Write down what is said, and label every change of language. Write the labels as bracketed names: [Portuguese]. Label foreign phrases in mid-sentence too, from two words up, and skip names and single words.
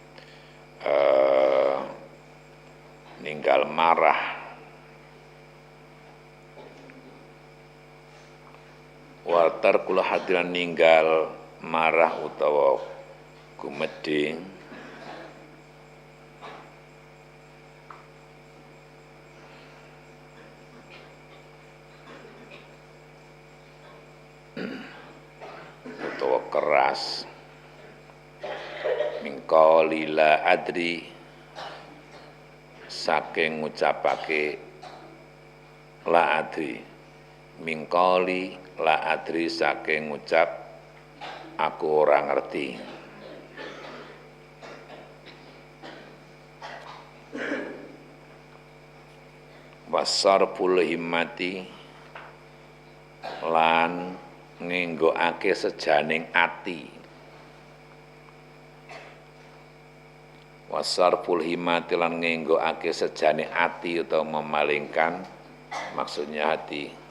[Javanese] ninggal marah watarkul hadiran ninggal marah utawa gumedhe utawa keras mingkoli [Arabic] لا أدري [Javanese] saking ngucapake [Arabic] لا أدري [Javanese] mingkoli [Arabic] لا أدري [Javanese] saking ngucap aku ora ngerti [Arabic] وصرف الهمة [Javanese] lan ngenggokake sejaning ati [Arabic] وصرف الهمة [Javanese] lan ngenggokake sejaning ati utawa [Indonesian] memalingkan maksudnya hati